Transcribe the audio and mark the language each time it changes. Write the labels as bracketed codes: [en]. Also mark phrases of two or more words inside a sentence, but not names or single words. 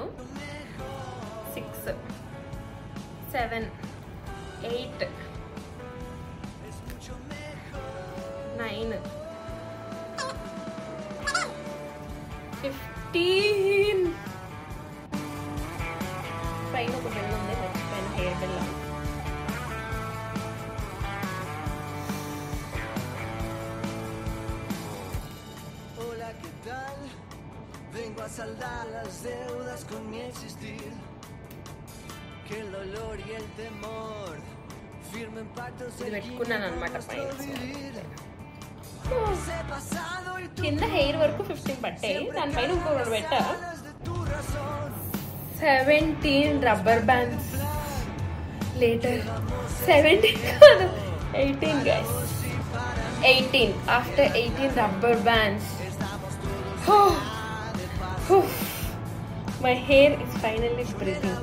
[te] 6, 7, 8, 9, 15. పైన ఒక బిల్ ఉంది మర్చిపోయిన హెయిర్ బిల్. [es] Hola, ¿qué tal? Vengo a saldar las deudas con mi existir. Que el dolor y el temor firmen pactos [te] ఇది [es] en [te] పెట్టుకున్నాను అనమాట పైన. [es] ese pasado y tu [te] కింద హెయిర్ వరకు 15 పట్టాయి. దానిపైన ఇంకొకటి పెట్టా. [es] tu razón. [te] 17 [en] rubber bands [te] లేటర్. 17 కాదు 18 గైస్. [en] 18 after 18 rubber bands. my hair is finally breathing.